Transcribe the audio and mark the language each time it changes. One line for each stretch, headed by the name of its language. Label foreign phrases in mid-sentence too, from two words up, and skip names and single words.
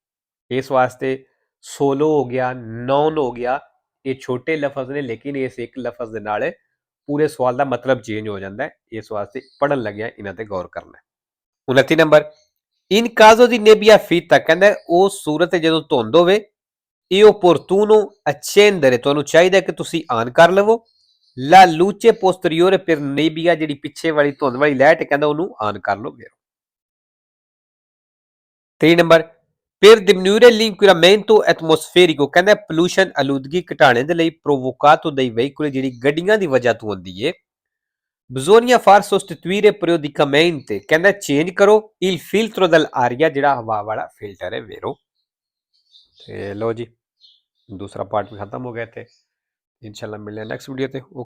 Punjabi: ਇਸ ਵਾਸਤੇ ਸੋਲੋ ਹੋ ਗਿਆ, ਨੌਨ ਹੋ ਗਿਆ, ਇਹ ਛੋਟੇ ਲਫ਼ਜ਼ ਨੇ ਲੇਕਿਨ ਇਸ ਇੱਕ ਲਫ਼ਜ਼ ਦੇ ਨਾਲ ਪੂਰੇ ਸਵਾਲ ਦਾ ਮਤਲਬ ਚੇਂਜ ਹੋ ਜਾਂਦਾ ਹੈ। ਇਸ ਵਾਸਤੇ ਪੜ੍ਹਨ ਲੱਗਿਆ ਇਹਨਾਂ ਤੇ ਗੌਰ ਕਰਨਾ। 29 ਨੰਬਰ,
Italian: in caso di nebbia fitta,
Punjabi: ਕਹਿੰਦਾ ਉਹ ਸੂਰਤ ਜਦੋਂ ਧੁੰਦ ਹੋਵੇ ਇਹ
Italian: opportuno accendere,
Punjabi: ਤੁਹਾਨੂੰ ਚਾਹੀਦਾ ਕਿ ਤੁਸੀਂ ਆਨ ਕਰ ਲਵੋ
Italian: la luce posteriore per nebbia,
Punjabi: ਜਿਹੜੀ ਪਿੱਛੇ ਵਾਲੀ ਧੁੰਦ ਵਾਲੀ ਲਾਈਟ ਕਹਿੰਦਾ ਉਹਨੂੰ ਆਨ ਕਰ ਲਓ। 3 ਨੰਬਰ,
Italian: per diminuire l'inquinamento atmosferico,
Punjabi: ਕਹਿੰਦਾ ਪੋਲੂਸ਼ਨ ਆਲੂਦਗੀ ਘਟਾਉਣ ਦੇ ਲਈ
Italian: provocato dai veicoli,
Punjabi: ਜਿਹੜੀ ਗੱਡੀਆਂ ਦੀ ਵਜ੍ਹਾ ਤੋਂ ਹੁੰਦੀ ਹੈ
Italian: bisogna far sostituire periodicamente,
Punjabi: ਕਹਿੰਦਾ ਚੇਂਜ ਕਰੋ
Italian: il filtro dell'aria,
Punjabi: ਜਿਹੜਾ ਹਵਾ ਵਾਲਾ ਫਿਲਟਰ ਹੈ ਵੇਰੋ। ਤੇ ਲੋ ਜੀ ਦੂਸਰਾ ਪਾਰਟ ਵੀ ਖਤਮ ਹੋ ਗਿਆ ਇੱਥੇ। ਇਨਸ਼ਾਅੱਲਾ ਮਿਲਦੇ ਹਾਂ
English: next video
Punjabi: ਤੇ।